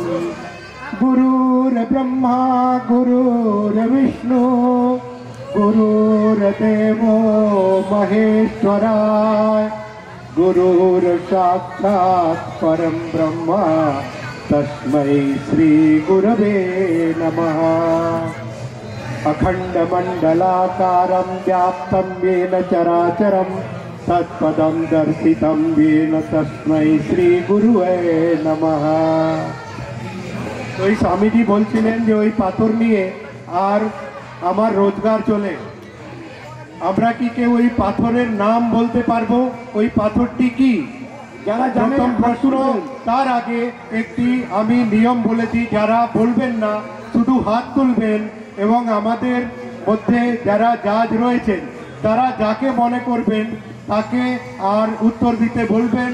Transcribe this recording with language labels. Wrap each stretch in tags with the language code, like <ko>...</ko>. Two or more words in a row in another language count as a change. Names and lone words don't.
<sa>गुरुर्ब्रह्मा गुरुर्विष्णु गुरुर्देवो महेश्वराय गुरुर्साक्षात् परं ब्रह्म तस्मै श्री गुरवे नमः। अखण्डमण्डलाकारं व्याप्तं येन चराचरं तत्पदं दर्शितं येन तस्मै श्री गुरुवे नमः।</sa> <bn>ওই স্বামীজি বলছিলেন যে ওই পাথর নিয়ে আর আমার রোজগার চলে। আমরা কি কেউ ওই পাথরের নাম বলতে পারবো? ওই পাথরটি কি? যারা জানেন প্রশ্ন। তার আগে একটি আমি নিয়ম বলে দিই, যারা বলবেন না শুধু হাত তুলবেন এবং আমাদের মধ্যে যারা জাজ রয়েছেন তারা যাকে মনে করবেন তাকে আর উত্তর দিতে বলবেন।</bn>